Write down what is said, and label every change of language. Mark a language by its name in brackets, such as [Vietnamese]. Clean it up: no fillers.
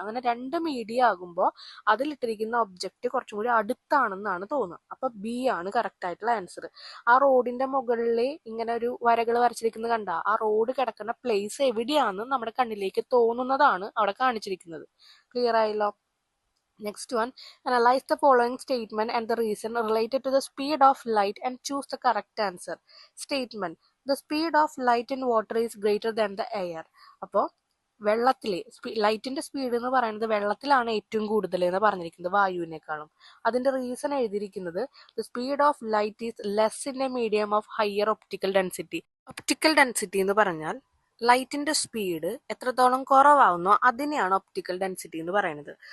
[Malayalam] അങ്ങനെ രണ്ട് മീഡിയം ആകുമ്പോൾ അതിലിട്ടിരിക്കുന്ന ഒബ്ജക്റ്റ് കുറച്ചും കൂടി അടുത്താണെന്നാണ് തോന്നുക. അപ്പൊ ബി ആണ് കറക്റ്റ് ആയിട്ടുള്ള ആൻസർ. ആ റോഡിന്റെ മുകളിൽ ഇങ്ങനെ ഒരു വരകൾ വരച്ചിരിക്കുന്നത് കണ്ട, ആ റോഡ് കിടക്കുന്ന പ്ലേസ് എവിടെയാണെന്ന് നമ്മുടെ കണ്ണിലേക്ക് തോന്നുന്നതാണ് അവിടെ കാണിച്ചിരിക്കുന്നത്. ക്ലിയർ ആയല്ലോ? [English] Next one, analyze the following statement and the reason related to the speed of light and choose the correct answer. Statement: the speed of light in water is greater than the air. [Malayalam] അപ്പോൾ വെള്ളത്തിലെ ലൈറ്റിന്റെ speed എന്ന് പറയുന്നത് വെള്ളത്തിലാണ് ഏറ്റവും കൂടുതൽ എന്ന് പറഞ്ഞിരിക്കുന്നത് വായുവിനേക്കാളും. അതിന്റെ റീസൺ എഴുതിയിരിക്കുന്നത് [English] The speed of light is less in a medium of higher optical density. [Malayalam] Optical density എന്ന് പറഞ്ഞാൽ ലൈറ്റിന്റെ സ്പീഡ് എത്രത്തോളം കുറവാകുന്നോ അതിനെയാണ് ഒപ്റ്റിക്കൽ ഡെൻസിറ്റി എന്ന് പറയുന്നത്.